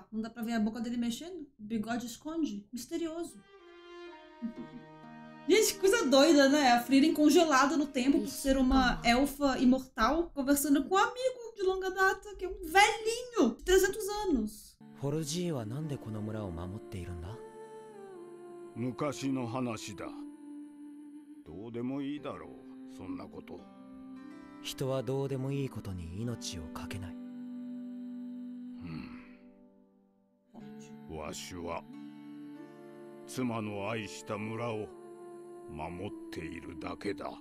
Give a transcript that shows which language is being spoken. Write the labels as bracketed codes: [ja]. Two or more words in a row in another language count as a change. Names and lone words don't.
[pt] Não dá pra ver a boca dele mexendo? O bigode esconde? Misterioso. Gente, que coisa doida, né? A Frieren congelada no tempo por ser uma elfa imortal conversando com um amigo de longa data, que é um velhinho de 300 anos. [ja] フォルジーはなんでこの村を守っているんだ？昔の話だ。どうでもいいだろう、そんなこと。人はどうでもいいことに命をかけない。わしは妻の愛した村を守っているだけだ。